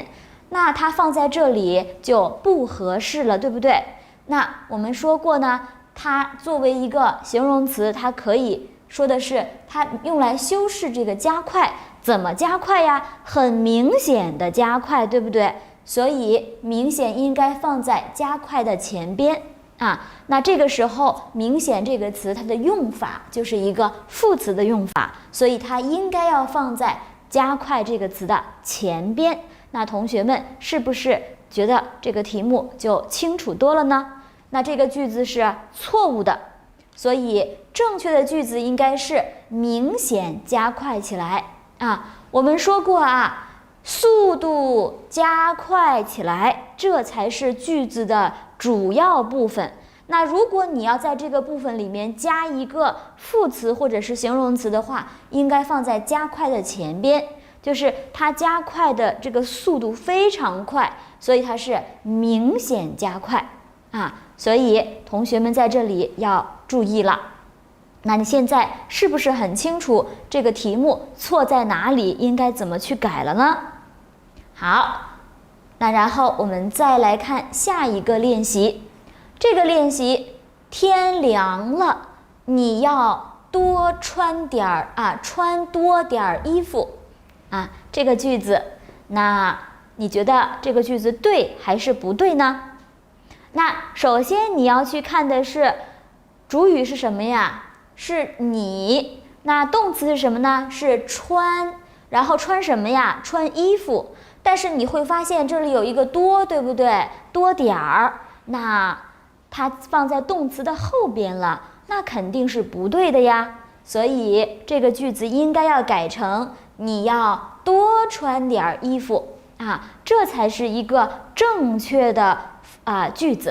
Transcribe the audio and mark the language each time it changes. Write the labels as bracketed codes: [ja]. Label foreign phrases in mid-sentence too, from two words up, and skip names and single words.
[zh] 那它放在這裡就不合適了，對不對？那我們說過呢，它作為一個形容詞，它可以說的是它用來修飾這個加快。怎麼加快呀？很明顯的加快，對不對？所以明顯應該放在加快的前邊啊。那這個時候明顯這個詞它的用法就是一個副詞的用法，所以它應該要放在加快這個詞的前邊。那同學們是不是覺得這個題目就清楚多了呢？那這個句子是錯誤的，所以正確的句子應該是明顯加快起來啊。我們說過啊，速度加快起來，這才是句子的主要部分。那如果你要在這個部分裡面加一個副詞或者是形容詞的話，應該放在加快的前邊，就是它加快的這個速度非常快，所以它是明顯加快啊。所以同學們在這裡要注意了。那你現在是不是很清楚這個題目錯在哪裡，應該怎麼去改了呢？好，那然後我們再來看下一個練習。這個練習，天涼了，你要多穿點兒啊，穿多點兒衣服啊。這個句子，那你覺得這個句子對還是不對呢？那首先你要去看的是主語是什麼呀？是你。那動詞是什麼呢？是穿。然後穿什麼呀？穿衣服。但是你會發現這裡有一個多，對不對？多點兒。那它放在動詞的後邊了，那肯定是不對的呀。所以這個句子應該要改成你要多穿點衣服啊，這才是一個正確的句子。